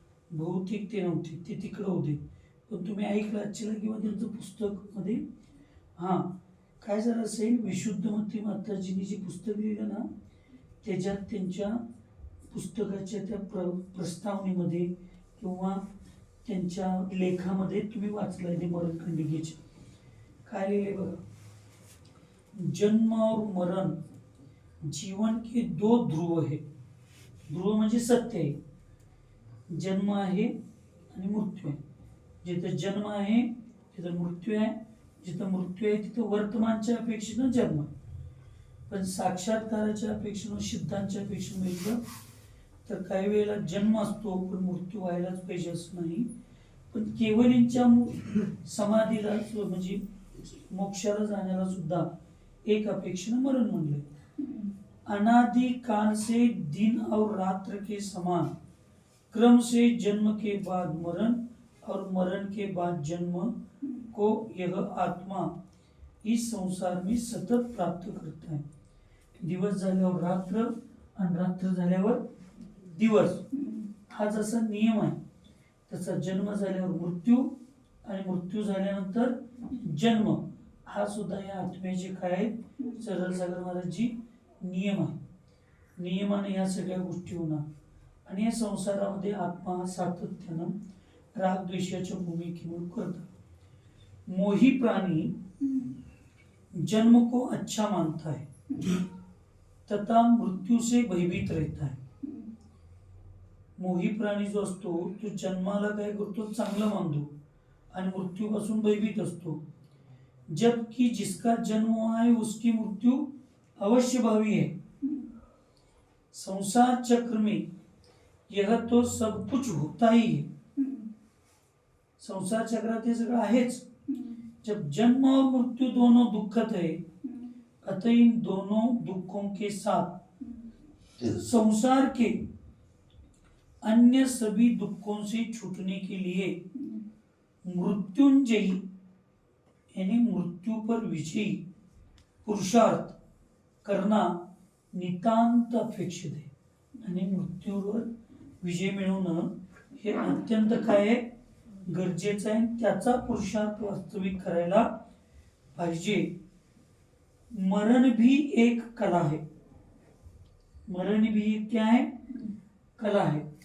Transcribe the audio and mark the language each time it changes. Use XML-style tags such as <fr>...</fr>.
<mr>बहुतेक ते नव्हते, ते तिकडं होते. पण तुम्ही ऐकलं आजच्याला किंवा त्यांचं पुस्तक मध्ये काय झालं असेल, विशुद्धमती माताजींनी जे पुस्तक लिहिलं ना, त्याच्यात त्यांच्या पुस्तकाच्या त्या प्रस्तावनेमध्ये किंवा त्यांच्या लेखामध्ये तुम्ही वाचलंय ते मरणखंडिकेचे काय लिहिले बघा.</mr> <hi>जन्म और मरण जीवन के 2 ध्रुव है.</hi> <mr>ध्रुव म्हणजे सत्य आहे. जन्म आहे आणि मृत्यू आहे. जिथं जन्म आहे तिथं मृत्यू आहे, जिथं मृत्यू आहे तिथं वर्तमानच्या अपेक्षेनं जन्म आहे. पण साक्षात्काराच्या अपेक्षेनं, सिद्धांच्या अपेक्षेनं बघितलं तर काही वेळेला जन्म असतो पण मृत्यू व्हायलाच पाहिजे असं नाही. पण केवलींच्या समाधीला म्हणजे मोक्षाला जाण्याला सुद्धा एक अपेक्षेनं मरण म्हणलंय.</mr> <hi>अनादि काल से दिन और रात्र के समान क्रम से जन्म के बाद मरण और मरण के बाद जन्म को यह आत्मा इस संसार में सतत प्राप्त करता है.</hi> <mr>दिवस झाल्यावर रात्र आणि रात्र झाल्यावर दिवस, हा जसा नियम आहे तसा जन्म झाल्यावर मृत्यू आणि मृत्यू झाल्यानंतर जन्म, हा सुद्धा या आत्म्याचे काय आहे, सरळ सागर महाराजजी नियम आहे. नियमाने या सगळ्या गोष्टी होणार. आणि या संसारामध्ये आत्मा हा सातत्यानं राग द्वेषाच्या भूमिकेवर करतात.</mr> <hi>मोही प्राणी जन्म को अच्छा मानता है तथा मृत्यू से भयभीत रहता है.</hi> <mr>मोही प्राणी जो असतो तो जन्माला काय करतो, चांगलं मानतो आणि मृत्यूपासून भयभीत असतो.</mr> <hi>जबकि जिसका जन्म हुआ है उसकी मृत्यू अवश्य भावी है. संसार चक्र में यह तो सब कुछ होता ही है.</hi> <mr>संसार चक्रात हे सगळं आहेच.</mr> <hi>जब जन्म और मृत्यु दोनों दुखद है, अतः इन दोनों दुखों के साथ संसार के अन्य सभी दुखों से छूटने के लिए मृत्युंजयी यानी मृत्यू पर विजयी पुरुषार्थ करना नितांत अपेक्षित आहे.</hi> <mr>आणि मृत्यूवर विजय मिळवणं हे अत्यंत काय आहे, गरजेचं आहे. त्याचा पुरुषार्थ वास्तविक करायला पाहिजे.</mr> <hi>मरण भी एक कला है. मरण भी एक क्या है, कला है.</hi>